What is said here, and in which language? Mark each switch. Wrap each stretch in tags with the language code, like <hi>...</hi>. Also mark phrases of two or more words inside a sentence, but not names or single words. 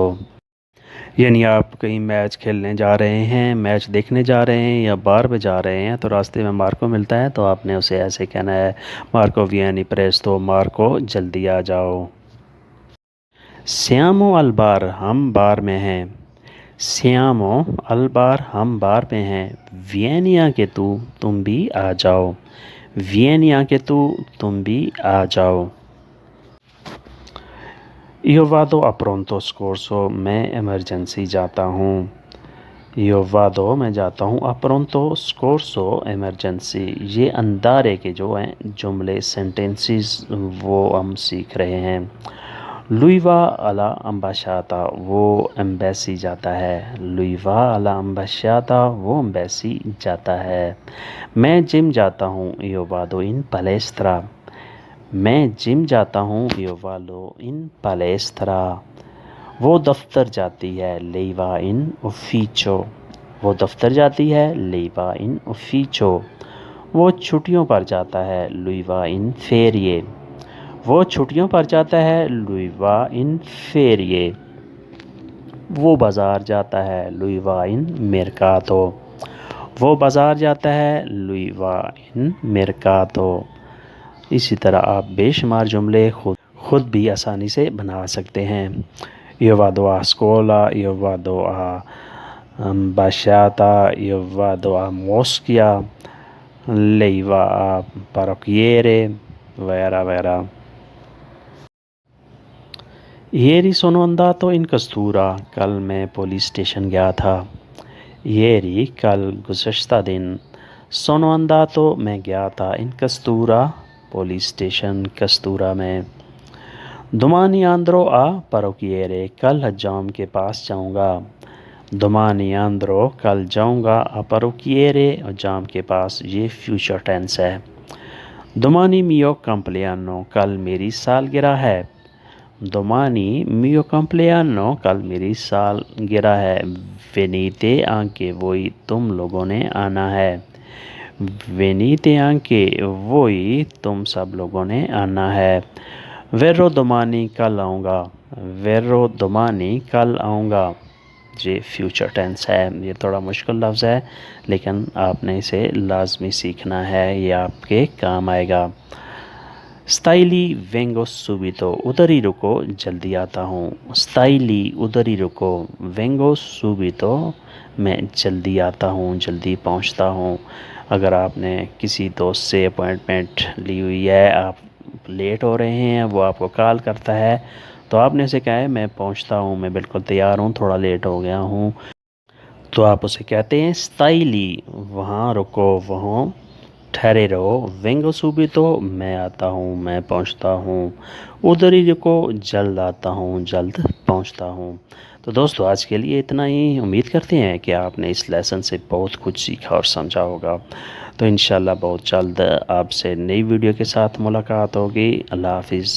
<ur>یعنی آپ کہیں میچ کھیلنے جا رہے ہیں، میچ دیکھنے جا رہے ہیں یا بار پہ جا رہے ہیں تو راستے میں مارکو ملتا ہے تو آپ نے اسے ایسے کہنا ہے، مارکو</ur> <it>vieni presto,</it> <ur>مارکو جلدی آ جاؤ۔</ur> <it>siamo al bar,</it> <ur>ہم بار میں ہیں،</ur> <it>siamo al bar,</it> <ur>ہم بار میں ہیں۔</ur> <it>vieni anche tu,</it> <ur>تم بھی آ جاؤ،</ur> <it>vieni anche tu,</it> <ur>تم بھی آ جاؤ۔</ur> <it>Io vado a pronto soccorso،</it> <ur>میں ایمرجنسی جاتا ہوں،</ur> <it>Io vado</it> <ur>میں جاتا ہوں،</ur> <it>a pronto soccorso ایمرجنسی۔</it> <ur>یہ اندارے کے جو ہیں جملے سینٹنسز وہ ہم سیکھ رہے ہیں۔</ur> <it>Lui va alla ambasciata،</it> <ur>وہ ایمبیسی جاتا ہے،</ur> <it>Lui va alla ambasciata،</it> <ur>وہ ایمبیسی جاتا ہے۔ میں جم جاتا ہوں،</ur> <it>Io vado in palestra،</it> <ur>میں جم جاتا ہوں،</ur> <it>Io vado in palestra۔</it> <ur>وہ دفتر جاتی ہے،</ur> <it>Lei va in ufficio،</it> <ur>وہ دفتر جاتی ہے،</ur> <it>Lei va in ufficio۔</it> <ur>وہ چھٹیوں پر جاتا ہے،</ur> <it>Lui va in ferie،</it> <ur>وہ چھٹیوں پر جاتا ہے،</ur> <it>Lui va in ferie۔</it> <ur>وہ بازار جاتا ہے،</ur> <it>Lui va in mercato،</it> <ur>وہ بازار جاتا ہے،</ur> <it>Lui va in mercato۔</it> <ur>اسی طرح آپ بے شمار جملے خود بھی آسانی سے بنا سکتے ہیں۔</ur> <it>Io vado a scuola، Io vado a ambasciata، Io vado a Moschia، Lei va a parrucchiere وغیرہ وغیرہ۔ Ieri sono andato in questura،</it> <ur>کل میں</ur> <en>police station</en> <ur>گیا تھا، Ieri کل گزشتہ دن،</ur> <it>sono andato</it> <ur>میں گیا تھا،</ur> <it>in questura</it> <en>police station</en> <ur>کستورا میں۔</ur> <it>Domani andrò a parrucchiere،</it> <ur>کل حجام کے پاس جاؤں گا،</ur> <it>Domani andrò</it> <ur>کل جاؤں گا،</ur> <it>a parrucchiere</it> <ur>حجام کے پاس، یہ</ur> <en>future tense</en> <ur>ہے۔</ur> <it>Domani mio compleanno،</it> <ur>کل میری سالگرہ ہے،</ur> <it>Domani mio compleanno</it> <ur>کل میری سالگرہ ہے۔</ur> <it>Venite anche voi،</it> <ur>تم لوگوں نے آنا ہے،</ur> <it>Venite anche voi</it> <ur>تم سب لوگوں نے آنا ہے۔</ur> <it>Verrò domani</it> <ur>کل آؤں گا،</ur> <it>Verrò domani</it> <ur>کل آؤں گا، یہ</ur> <en>future tense</en> <ur>ہے۔ یہ تھوڑا مشکل لفظ ہے لیکن آپ نے اسے لازمی سیکھنا ہے، یہ آپ کے کام آئے گا۔</ur> <it>Stai lì vengo subito،</it> <ur>ادھر ہی رکو جلدی آتا ہوں،</ur> <it>Stai lì</it> <ur>ادھر ہی رکو،</ur> <it>vengo subito</it> <ur>میں جلدی آتا ہوں، جلدی پہنچتا ہوں۔ اگر آپ نے کسی دوست سے اپوائنٹمنٹ لی ہوئی ہے، آپ لیٹ ہو رہے ہیں، وہ آپ کو کال کرتا ہے تو آپ نے اسے کہا ہے میں پہنچتا ہوں، میں بالکل تیار ہوں، تھوڑا لیٹ ہو گیا ہوں، تو آپ اسے کہتے ہیں</ur> <it>Stai lì،</it> <ur>وہاں رکو، وہاں ٹھہرے رہو،</ur> <it>vengo subito</it> <ur>میں آتا ہوں، میں پہنچتا ہوں، ادھر ہی رکو جلد آتا ہوں، جلد پہنچتا ہوں۔ تو دوستو آج کے لیے اتنا ہی، امید کرتے ہیں کہ آپ نے اس لیسن سے بہت کچھ سیکھا اور سمجھا ہوگا۔ تو انشاءاللہ بہت جلد آپ سے نئی ویڈیو کے ساتھ ملاقات ہوگی۔</ur>